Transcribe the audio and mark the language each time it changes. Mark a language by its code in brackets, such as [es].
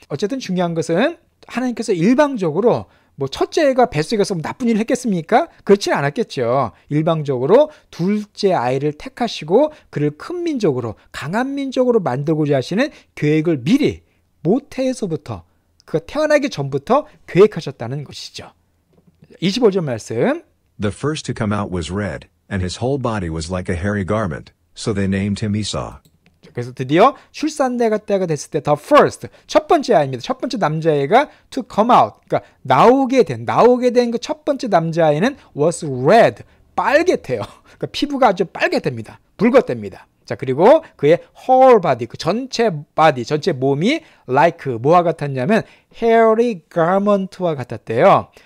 [ko] 어쨌든 중요한 것은 하나님께서 일방적으로 뭐 첫째가 뱃속에서 나쁜 일을 했겠습니까? 그렇지는 않았겠죠. 일방적으로 둘째 아이를 택하시고 그를 큰 민족으로 강한 민족으로 만들고자 하시는 계획을 미리 모태에서부터 그가 태어나기 전부터 계획하셨다는 것이죠. 25절 말씀. [en] The first to come out was red, and his whole body was like a hairy garment, so they named him Esau. [ko] 그래서 드디어 출산대가 때가 됐을 때 the first, 첫 번째 아이입니다. 첫 번째 남자아이가 [en] to come out, [ko] 그러니까 나오게 된 그 첫 번째 남자아이는 [en] was red, [ko] 빨개태요. 그러니까 피부가 아주 빨개됩니다. 붉어집니다. 자, 그리고 그의 whole body, 그 전체 body, 전체 몸이 like 뭐와 같았냐면 [en] hairy garment [ko] 와 같았대요.